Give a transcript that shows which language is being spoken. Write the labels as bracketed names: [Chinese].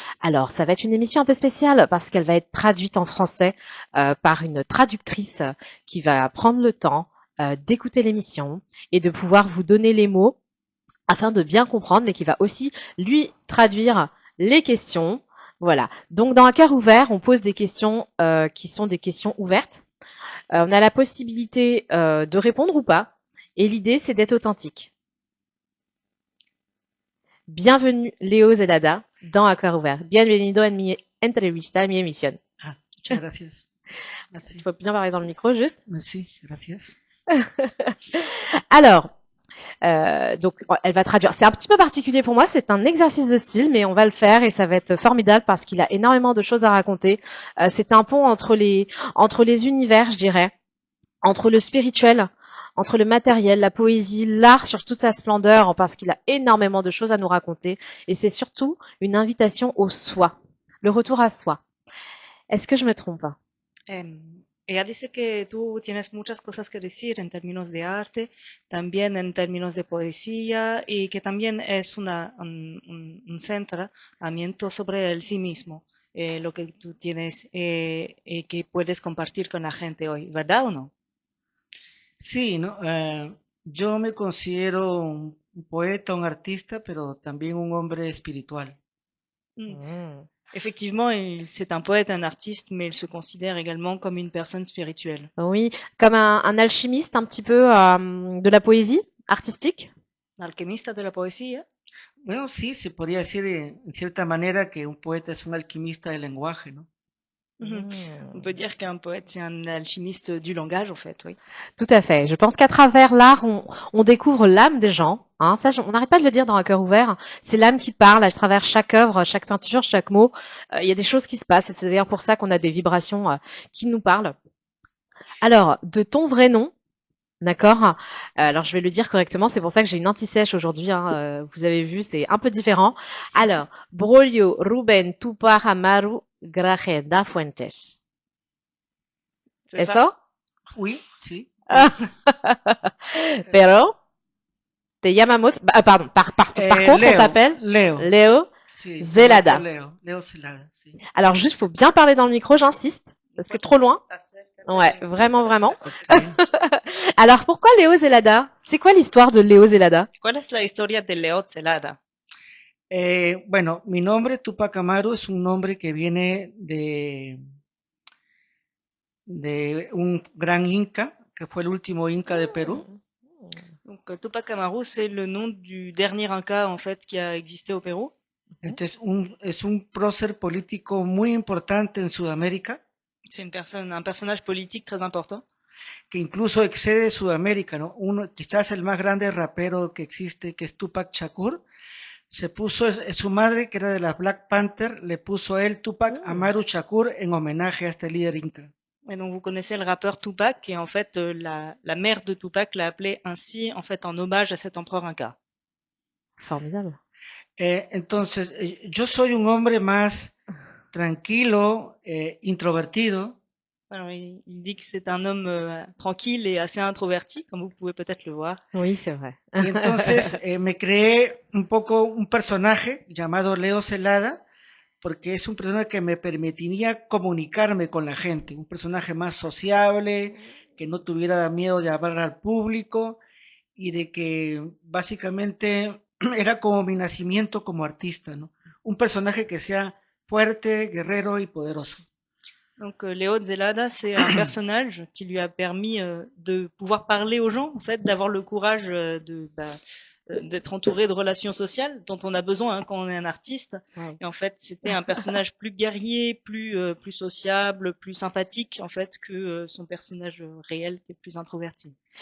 [French] Alors, ça va être une émission un peu spéciale parce qu'elle va être traduite en français par une traductrice qui va prendre le temps d'écouter l'émission et de pouvoir vous donner les mots afin de bien comprendre, mais qui va aussi lui traduire les questions. Voilà. Donc dans un cœur ouvert, on pose des questions qui sont des questions ouvertes. On a la possibilité de répondre ou pas. Et l'idée, c'est d'être authentique. Bienvenue Léo Zelada dans Un cœur ouvert. [Spanish] Bienvenido en mi entrevista, en mi emisión. Ah, muchas gracias. [French] Merci. Il faut bien parler dans le micro, juste. Merci, [Spanish] gracias. [French] Alors, donc elle va traduire. C'est un petit peu particulier pour moi, c'est un exercice de style, mais on va le faire et ça va être formidable parce qu'il a énormément de choses à raconter. C'est un pont entre les univers, je dirais, entre le spirituel, entre le matériel, la poésie, l'art sur toute sa splendeur, parce qu'il a énormément de choses à nous raconter. Et c'est surtout une invitation au soi, le retour à soi. Est-ce que je me trompe? [Spanish] Ella dice que tú tienes muchas cosas que decir en términos de arte, también en términos de poesía y que también es un centramiento sobre el sí mismo, lo que tú tienes que puedes compartir con la gente hoy, ¿verdad o no? Sí, ¿no? Yo me considero un poeta, un artista, pero también un hombre espiritual. [French] Effectivement, c'est un poète, un artiste, mais il se considère également comme une personne spirituelle. Oui, comme un alchimiste un petit peu de la poésie artistique. [Spanish] Alquimista de la poesía. Bueno, sí, se podría decir en cierta manera que un poeta es un alquimista del lenguaje, ¿no? [French] On peut dire qu'un poète, c'est un alchimiste du langage, en fait, oui. Tout à fait. Je pense qu'à travers l'art, on découvre l'âme des gens. Hein. Ça, on n'arrête pas de le dire dans Un cœur ouvert. C'est l'âme qui parle à travers chaque œuvre, chaque peinture, chaque mot. Il y a des choses qui se passent. Et c'est d'ailleurs pour ça qu'on a des vibrations qui nous parlent. Alors, de ton vrai nom, d'accord. Alors, je vais le dire correctement. C'est pour ça que j'ai une anti-sèche aujourd'hui. Hein. Vous avez vu, c'est un peu différent. Alors, Braulio Rubén Tupac Amaru Grajeda Fuentes. C'est ça? Oui, [Spanish] sí. Pero, te llamamos, [French] pardon, par contre, [Spanish] Leo, [French] on t'appelle Léo [Spanish] sí, Zelada. Leo Zelada, sí. [French] Alors, juste, faut bien parler dans le micro, j'insiste, parce que trop loin. Ouais, vraiment. Alors, pourquoi Léo Zelada? C'est quoi l'histoire de Léo Zelada? [Spanish] ¿Cuál es la historia de Leo Zelada? Bueno, mi nombre Tupac Amaru es un nombre que viene de un gran inca, que fue el último inca de Perú. [French] Donc, Tupac Amaru, c'est le nom du dernier inca, en fait, qui a existé au Pérou. [Spanish] Entonces, es un prócer político muy importante en Sudamérica. [French] C'est un personnage politique très important. [Spanish] Que incluso excede Sudamérica, ¿no? Quizás el más grande rapero que existe, que es Tupac Shakur, se puso, su madre, que era de las Black Panther, le puso a él Tupac Amaru Shakur en homenaje a este líder inca. [French] Et donc vous connaissez le rappeur Tupac, et en fait la mère de Tupac l'a appelé ainsi, en fait en hommage à cet empereur inca. Formidable. [Spanish] Entonces, yo soy un hombre más tranquilo, introvertido. [French] Alors, il dit que c'est un homme tranquille et assez introverti, comme vous pouvez peut-être le voir. Oui, c'est vrai. [Spanish] Y entonces me creé un poco un personaje llamado Leo Zelada, porque es un personaje que me permitiría comunicarme con la gente, un personaje más sociable, que no tuviera miedo de hablar al público y de que básicamente era como mi nacimiento como artista, ¿no? Un personaje que sea fuerte, guerrero y poderoso. [French] Donc Léo Zelada, c'est un personnage qui lui a permis de pouvoir parler aux gens, en fait, d'avoir le courage d'être entouré de relations sociales dont on a besoin quand on est un artiste. Ouais. Et en fait, c'était un personnage plus guerrier, plus sociable, plus sympathique en fait que son personnage réel qui est plus introverti.